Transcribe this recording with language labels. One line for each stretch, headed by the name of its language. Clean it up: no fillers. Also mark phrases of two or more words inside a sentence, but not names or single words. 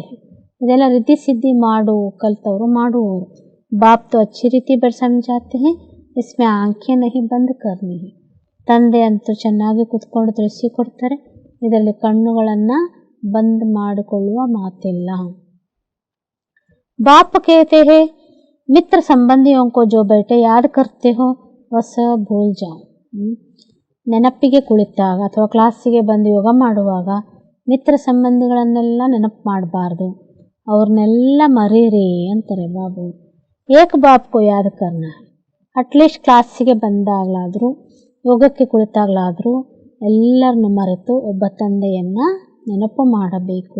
Kannada: ಇದೆಲ್ಲ ರಿದ್ಧಿ ಸಿದ್ಧಿ ಕಲ್ತವರು ಮಾಡುವವರು.
Hindi: बाप तो अच्छी रीति समझाते हैं, इसमें आंखें नहीं बंद करनी है.
Kannada: ತಂದೆ ಅಂತೂ ಚೆನ್ನಾಗಿ ಕುತ್ಕೊಂಡು ತಿಳಿಸಿಕೊಡ್ತಾರೆ, ಇದರಲ್ಲಿ ಕಣ್ಣುಗಳನ್ನು ಬಂದ್ ಮಾಡಿಕೊಳ್ಳುವ ಮಾತಿಲ್ಲ.
Hindi: ಬಾಪ್ कहते हैं मित्र संबंधियों को जो बैठे याद करते हो वह सब भूल जाओ.
Kannada: ನೆನಪಿಗೆ ಕುಳಿತಾಗ ಅಥವಾ ಕ್ಲಾಸಿಗೆ ಬಂದು ಯೋಗ ಮಾಡುವಾಗ ಮಿತ್ರ ಸಂಬಂಧಿಗಳನ್ನೆಲ್ಲ ನೆನಪು ಮಾಡಬಾರ್ದು, ಅವ್ರನ್ನೆಲ್ಲ ಮರೀರಿ ಅಂತಾರೆ ಬಾಬು.
Hindi: एक बापको याद करना,
Kannada: ಅಟ್ಲೀಸ್ಟ್ ಕ್ಲಾಸಿಗೆ ಬಂದಾಗಲಾದರೂ, ಯೋಗಕ್ಕೆ ಕುಳಿತಾಗಲಾದರೂ ಎಲ್ಲರನ್ನು ಮರೆತು ಒಬ್ಬ ತಂದೆಯನ್ನು ನೆನಪು ಮಾಡಬೇಕು.